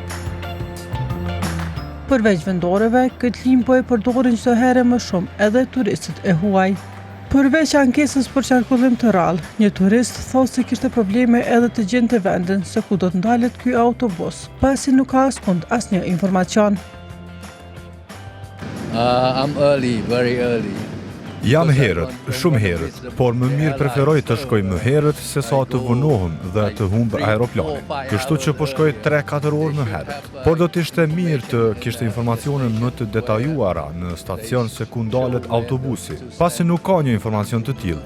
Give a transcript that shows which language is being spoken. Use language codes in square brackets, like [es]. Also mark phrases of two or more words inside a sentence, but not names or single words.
[sq] Përveç vendorëve, këtë linjë po e përdorin çdo herë më shumë edhe turistët e huaj. Përveç ankesës për qarkullim të rrallë, një turist thosë se kishte probleme edhe të gjente vendin se ku do të ndalet ky autobus, pasi nuk ka askund asnjë informacion. [en] I'm early, very early. [sq] Jam herët, shumë herët, por më mirë preferoj të shkoj më herët se sa të vonohem dhe të humbë aeroplanin. Kështu që po shkoj 3-4 orë më herët. Por do t'ishte mirë të kishte informacione më të detajuara në stacion se ku ndalet autobusi, pasi nuk ka një informacion të tillë.